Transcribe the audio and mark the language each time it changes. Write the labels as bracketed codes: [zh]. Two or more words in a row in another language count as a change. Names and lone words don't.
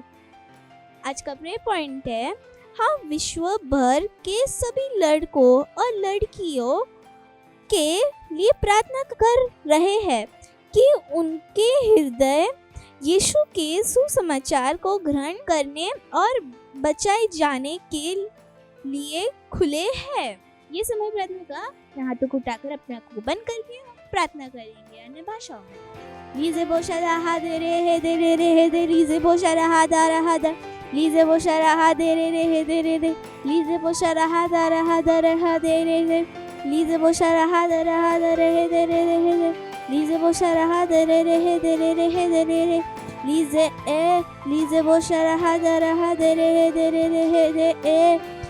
[hi] आज का [en] pray point [hi] है, हम विश्व भर के सभी लड़कों और लड़कियों के लिए प्रार्थना कर रहे हैं कि उनके हृदय यीशु के सुसमाचार को ग्रहण करने और बचाए जाने के लिए खुले हैं। ये समय प्रार्थना का। हाथों को उठाकर अपने आंखों को बंद करके प्रार्थना करेंगे अन्य भाषाओं में। लीजे बोशा रहा दे रे हे दे रे रे हे दे, लीजे बोशा रहा दा, लीजे बोशा रहा दे रे रे हे दे रे रे, लीजे बोशा रहा दा दे रे रे, लीजे बोशा रहा दा रे हे दे रे रे हे दे, लीजे बोशा रहा दे रे रे हे दे रे रे हे दे रे रे, लीजे बोशा रहा दे रे हे दे रे रे हे दे ए,